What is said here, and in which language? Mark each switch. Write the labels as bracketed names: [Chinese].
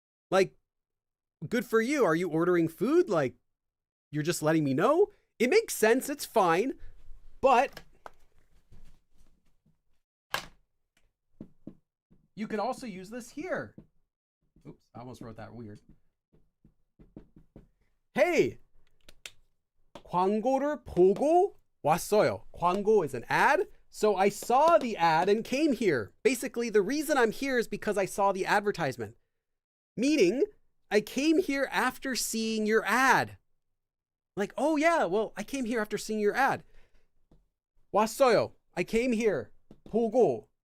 [English] Like, good for you. Are you ordering food? Like, you're just letting me know? It makes sense. It's fine. But you can also use this here. Oops, I almost wrote that weird. [Korean] Hey, 광고를 보고 왔어요. [English] 광고 is an ad. So I saw the ad and came here. Basically, the reason I'm here is because I saw the advertisement. Meaning, I came here after seeing your ad. Like, oh yeah, well, I came here after seeing your ad. [Korean] 왔어요. [English] I came here. [Korean] 보고.